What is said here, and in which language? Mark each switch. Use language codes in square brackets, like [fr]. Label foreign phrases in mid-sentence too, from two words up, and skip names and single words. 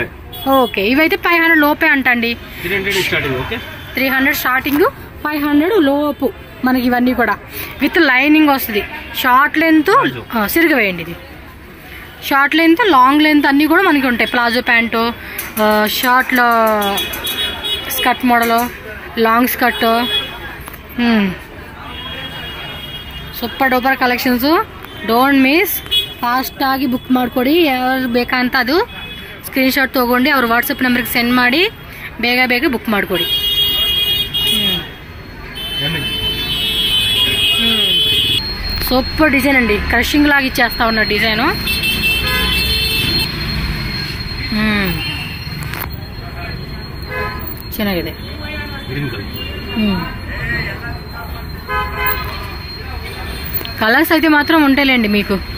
[te] ఓకే, ఇవైతే 500 లోపే అంటండి. 300 స్టార్టింగ్, 500 లోపు మనకి. ఇవన్నీ కూడా [en] with lining [te] వస్తుంది. [en] short length [te] సిరిగవేయండి. ఇది [en] short length, long length [te] అన్నీ కూడా మనకి ఉంటాయి. [en] palazzo pants, [te] షార్ట్లో స్కర్ట్ మోడలు, [en] long skirt. super duper [kn] ಕಲೆಕ್ಷನ್ಸು. [en] Don't miss. [kn] ಫಾಸ್ಟಾಗಿ ಬುಕ್ ಮಾಡ್ಕೊಡಿ. ಯಾರು ಬೇಕಂತ ಅದು ಸ್ಕ್ರೀನ್ಶಾಟ್ ತೊಗೊಂಡು ಅವ್ರ ವಾಟ್ಸಪ್ ನಂಬರ್ಗೆ ಸೆಂಡ್ ಮಾಡಿ ಬೇಗ ಬೇಗ ಬುಕ್ ಮಾಡ್ಕೊಡಿ. [en] super design [te] అండి, క్రషింగ్ లాగా ఇచ్చేస్తా ఉన్న డిజైను. [kn] ಚೆನ್ನಾಗಿದೆ. [te] కలర్స్ అయితే మాత్రం ఉంటాయిలేండి మీకు.